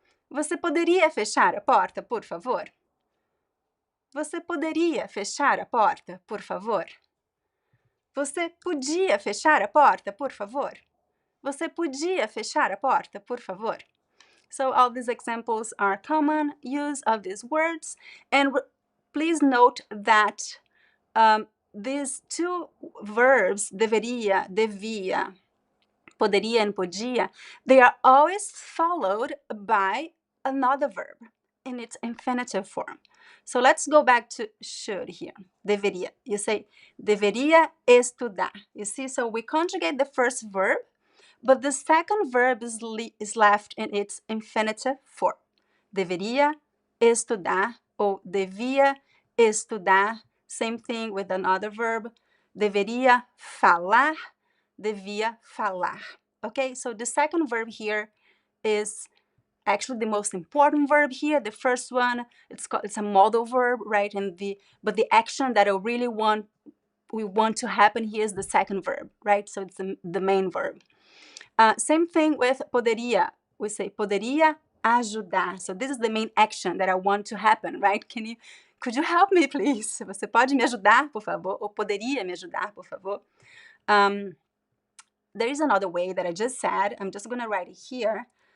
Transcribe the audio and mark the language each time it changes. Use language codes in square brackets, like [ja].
[pt] Você poderia fechar a porta, por favor? Você poderia fechar a porta, por favor? Você podia fechar a porta, por favor? Você podia fechar a porta, por favor? [en] So all these examples are common use of these words. And please note that these two verbs, deveria, devia, poderia, and podia, they are always followed by another verb in its infinitive form. So let's go back to should here. Deveria. You say, [pt] deveria estudar. [en] You see, so we conjugate the first verb, but the second verb is left in its infinitive form. [pt] Deveria estudar or devia estudar. [en] Same thing with another verb. [pt] Deveria falar, devia falar. [en] Okay, so the second verb here is actually the most important verb here. The first one, it's a modal verb, right? But the action that we want to happen here is the second verb, right? So it's the main verb. Same thing with poderia. We say [pt] poderia ajudar. [en] So this is the main action that I want to happen, right? Could you help me, please? [pt] Você pode me ajudar, por favor? Ou poderia me ajudar, por favor? [en] There is another way that I just said. I'm just going to write it here.